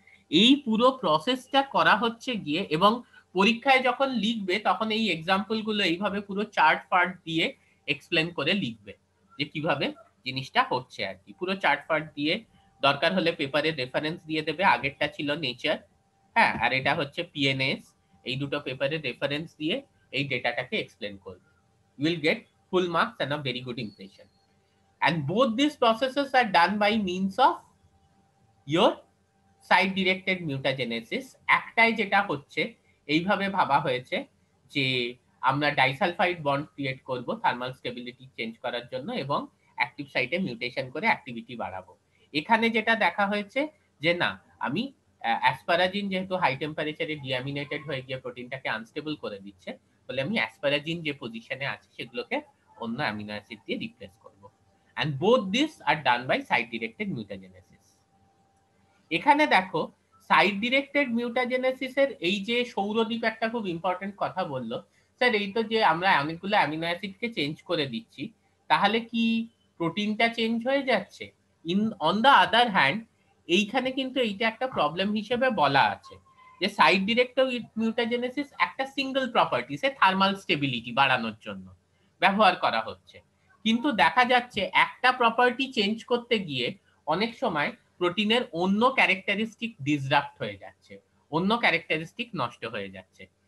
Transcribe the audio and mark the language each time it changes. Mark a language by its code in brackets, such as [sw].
[bn] এই পুরো প্রসেসটা করা হচ্ছে গিয়ে, এবং পরীক্ষায় যখন লিখবে তখন এই এক্সাম্পল গুলো এইভাবে পুরো চার্ট ফার্ট দিয়ে এক্সপ্লেন করে লিখবে যে কিভাবে জিনিসটা হচ্ছে আর কি। পুরো চার্ট ফার্ট দিয়ে, দরকার হলে পেপারে রেফারেন্স দিয়ে দেবে। আগেরটা ছিল নেচার, হ্যাঁ, আর এটা হচ্ছে পিএনএস। এই দুটো পেপারে রেফারেন্স দিয়ে এই ডেটাটাকে এক্সপ্লেন করবে। [en] You will get full marks and a very good impression. And both these processes are done by means of your site directed mutagenesis. [bn] একটাই যেটা হচ্ছে এইভাবে ভাবা হয়েছে যে আমরা ডাইসালফাইড বন্ড ক্রিয়েট করব থার্মাল স্টেবিলিটি চেঞ্জ করার জন্য এবং অ্যাক্টিভ সাইটে মিউটেশন করে অ্যাক্টিভিটি বাড়াবো। এখানে যেটা দেখা হয়েছে যে না, আমি অ্যাসপারাজিন যেহেতু হাই টেম্পারেচারে ডিঅ্যামিনেটেড হয়ে গিয়ে প্রোটিনটাকে আনস্টেবল করে দিচ্ছে, বলে আমি অ্যাসপারাজিন যে পজিশনে আছে সেগুলোকে অন্য অ্যামিনো অ্যাসিড দিয়ে রিপ্লেস করব। [en] and both these are done by site directed mutagenesis. [bn] এখানে দেখো সাইট ডিরেক্টেড মিউটাজেনেসিস এর এই যে সৌরদীপ একটা খুব ইম্পর্টেন্ট কথা বললো, স্যার এই তো যে আমরা অনেকগুলো অ্যামিনো অ্যাসিডকে চেঞ্জ করে দিচ্ছি, তাহলে কি প্রোটিনটা চেঞ্জ হয়ে যাচ্ছে? [en] on the other hand, [bn] এইখানে কিন্তু এইটা একটা প্রবলেম হিসেবে বলা আছে যে সাইট ডিরেক্টেড মিউটাজেনেসিস একটা সিঙ্গেল প্রপার্টি, সে থার্মাল স্টেবিলিটি বাড়ানোর জন্য ব্যবহার করা হচ্ছে, কিন্তু দেখা যাচ্ছে একটা প্রপার্টি চেঞ্জ করতে গিয়ে অনেক সময় প্রোটিনের অন্য ক্যারেক্টারিস্টিক ডিসরাপ্ট হয়ে যাচ্ছে, অন্য ক্যারেক্টারিস্টিক নষ্ট হয়ে যাচ্ছে।